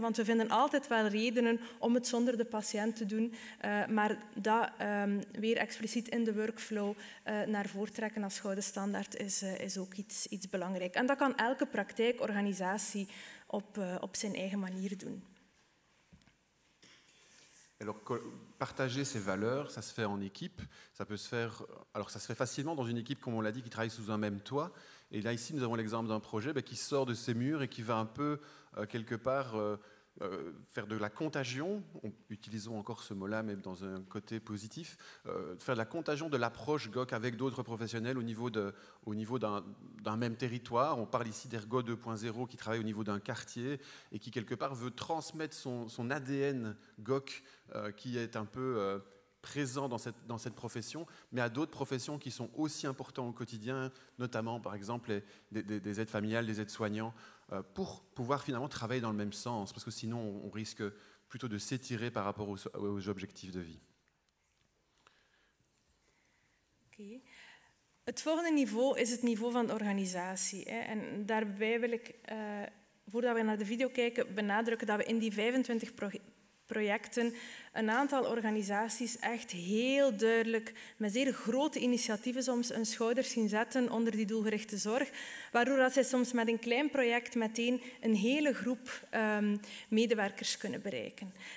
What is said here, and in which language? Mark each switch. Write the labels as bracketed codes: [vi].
[nl] Want we vinden altijd wel redenen om het zonder de patiënt te doen, maar dat weer expliciet in de workflow naar voren trekken als gouden standaard is ook iets belangrijk. En dat kan elke praktijkorganisatie op zijn eigen manier doen. [fr] Alors, partager ces valeurs, ça se fait en équipe. Ça peut se faire, alors ça se fait facilement dans une équipe, comme on l'a dit, qui travaille sous un même toit. Et là, ici, nous avons l'exemple d'un projet qui sort de ces murs et qui va un peu, quelque part, faire de la contagion. Utilisons encore ce mot-là, mais dans un côté positif. Faire de la contagion de l'approche GOC avec d'autres professionnels au niveau d'un même territoire. On parle ici d'Ergo 2.0 qui travaille au niveau d'un quartier et qui, quelque part, veut transmettre son ADN GOC qui est un peu présent dans cette profession, mais à d'autres professions qui sont aussi importantes au quotidien, notamment, par exemple, des aides familiales, des aides-soignants, pour pouvoir finalement travailler dans le même sens, parce que sinon, on risque plutôt de s'étirer par rapport aux objectifs de vie. [en] Okay. [nl] Het volgende niveau is het niveau van de organisatie. En daarbij wil ik, voordat we naar de video kijken, benadrukken dat we in die 25 projecten een aantal organisaties echt heel duidelijk met zeer grote initiatieven soms hun schouders zien zetten onder die doelgerichte zorg, waardoor dat zij soms met een klein project meteen een hele groep medewerkers kunnen bereiken.